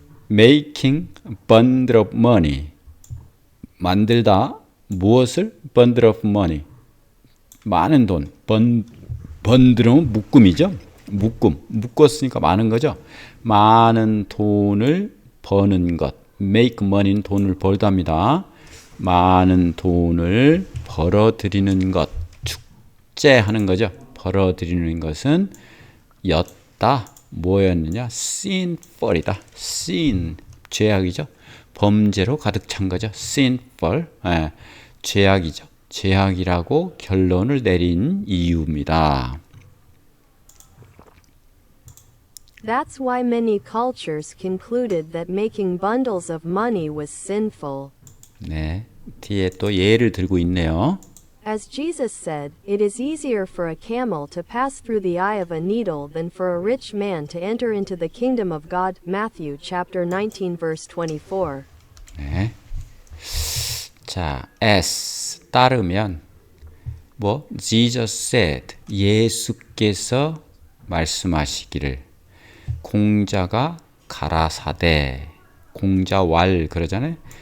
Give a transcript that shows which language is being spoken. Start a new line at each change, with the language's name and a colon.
English: Making bundle of money
Korean: 만들다 무엇을?
English: bundle of money
Korean: 많은 돈 번들은 묶음이죠. 묶었으니까 많은 거죠. 많은 돈을 버는 것. make money는 돈을 벌답니다. 많은 돈을 벌어들이는 것. 축제하는 거죠. 벌어들이는 것은 였다. 뭐였느냐? sinful이다. sin, 죄악이죠. 범죄로 가득 찬 거죠. sinful, 죄악이죠. 죄악이라고 결론을 내린 이유입니다.
English: That's why many cultures concluded that making bundles of money was sinful.
Korean: 네, 뒤에 또 예를 들고 있네요.
English: As Jesus said, it is easier for a camel to pass through the eye of a needle than for a rich man to enter into the kingdom of God. Matthew chapter 19 verse 24.
Korean: 네. 자, as 따르면 뭐 Jesus said 예수께서 말씀하시기를 공자가 가라사대 공자왈 그러잖아요.